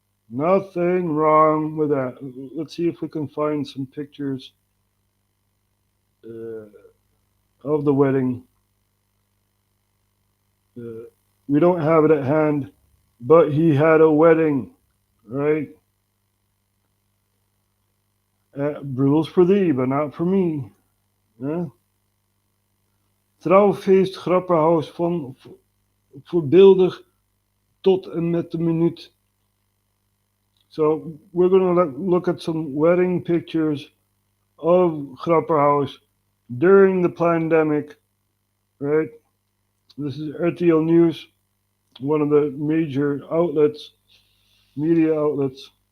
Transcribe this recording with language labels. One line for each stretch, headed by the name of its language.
English: Nothing wrong with that. Let's see if we can find some pictures of the wedding. We don't have it at hand, but he had a wedding, right? Rules for thee, but not for me. Yeah?
Dutch: Trouwfeest Grapperhaus van voorbeeldig tot en met de minuut.
English: So we're going to look at some wedding pictures of Grapperhaus during the pandemic, right? This is RTL News, one of the major outlets, media outlets.